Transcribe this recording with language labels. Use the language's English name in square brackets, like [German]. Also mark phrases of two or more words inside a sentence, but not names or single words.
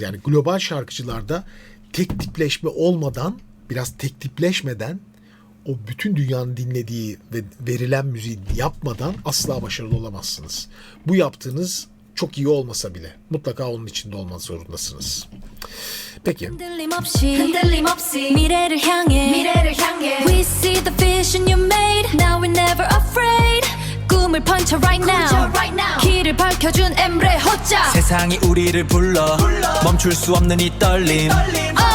[Turkish] Yani global şarkıcılarda tek tipleşme olmadan, biraz tek tipleşmeden o bütün dünyanın dinlediği ve verilen müziği yapmadan asla başarılı olamazsınız. Bu yaptığınız çok iyi olmasa bile mutlaka onun içinde olmak zorundasınız. Peki. [Korean] 흔들림 없이 미래를 향해 [English] We see the vision you made Now we're never afraid 꿈을 punch right now [Korean] 길을 밝혀준 엠브레 호자 세상이 우리를 불러 멈출 수 없는 이 떨림